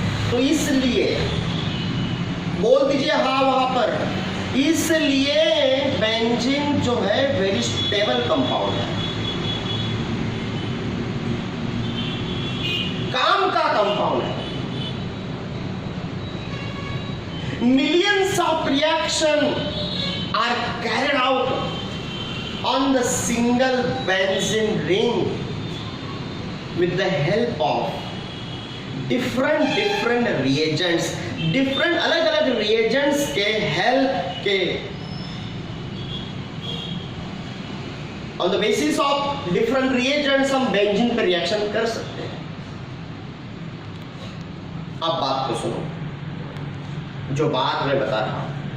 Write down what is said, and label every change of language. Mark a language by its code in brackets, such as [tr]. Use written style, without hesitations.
[hi] तो इसलिए बोल दीजिए हाँ वहां पर, इसलिए बेंजीन जो है वेरी स्टेबल कंपाउंड है, काम का कंपाउंड है। [en] Millions of reactions are carried out on the single benzene ring with the help of different reagents. [hi] different अलग अलग reagents के help के [en] on the basis of different reagents [hi] हम बेंजीन पर रिएक्शन कर सकते हैं. अब बात को सुनो, जो बात मैं बता रहा हूं.